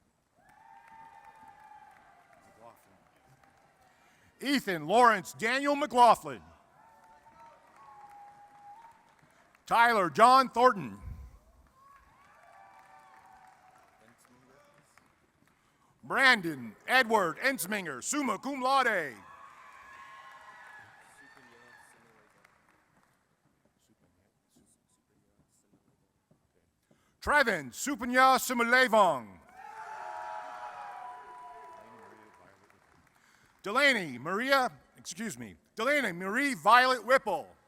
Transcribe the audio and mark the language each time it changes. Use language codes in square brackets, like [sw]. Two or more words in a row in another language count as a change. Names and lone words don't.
[en] Ethan Lawrence Daniel McLaughlin. Tyler John Thornton. Brandon Edward Ensminger, [la] summa cum laude. [en] Trevin Supanya Simulevong. Delaney Marie Violet Whipple.